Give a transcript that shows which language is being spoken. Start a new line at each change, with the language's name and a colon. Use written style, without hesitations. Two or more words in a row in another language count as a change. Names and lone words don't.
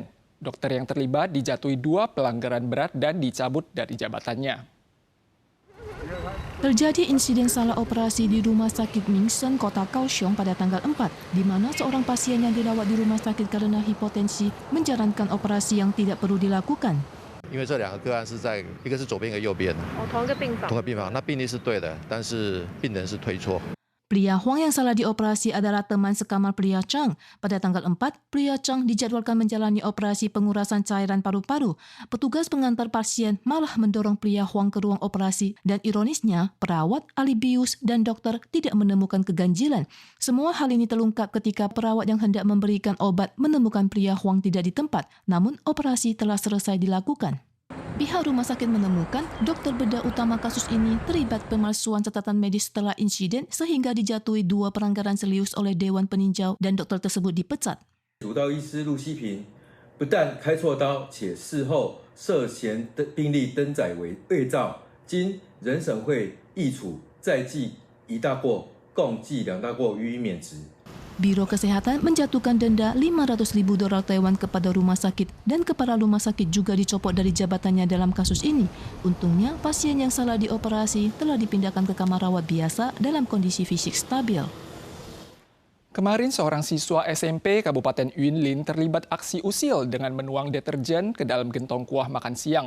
Indonesian: Dokter yang terlibat dijatuhi 2 pelanggaran berat dan dicabut dari jabatannya. Terjadi insiden salah operasi di Rumah Sakit Mingseng, Kota Kaohsiung pada tanggal 4, di mana seorang pasien yang dirawat di rumah sakit karena hipotensi menjalankan operasi yang tidak perlu dilakukan.
Chinese: 因为这2个个案是在一个是左边一个右边，同一个病房，同个病房，那病例是对的，但是病人是推错。
Indonesian: Pria Huang yang salah dioperasi adalah teman sekamar pria Chang. Pada tanggal 4, pria Chang dijadwalkan menjalani operasi pengurasan cairan paru-paru. Petugas pengantar pasien malah mendorong pria Huang ke ruang operasi dan ironisnya, perawat, ahli bius, dan dokter tidak menemukan keganjilan. Semua hal ini terungkap ketika perawat yang hendak memberikan obat menemukan pria Huang tidak di tempat, namun operasi telah selesai dilakukan. Pihak rumah sakit menemukan dokter bedah utama kasus ini terlibat pemalsuan catatan medis setelah insiden sehingga dijatuhi 2 pelanggaran serius oleh Dewan Peninjau dan dokter tersebut dipecat.
Chinese: 主刀医师陆希平不但开错刀，且事后涉嫌的病历登载为伪造，经人审会议处，再记1大过，共计2大过，予以免职。
Indonesian: Biro Kesehatan menjatuhkan denda 500.000 dolar Taiwan kepada rumah sakit dan kepala rumah sakit juga dicopot dari jabatannya dalam kasus ini. Untungnya, pasien yang salah dioperasi telah dipindahkan ke kamar rawat biasa dalam kondisi fisik stabil. Kemarin seorang siswa SMP Kabupaten Yunlin terlibat aksi usil dengan menuang deterjen ke dalam gentong kuah makan siang.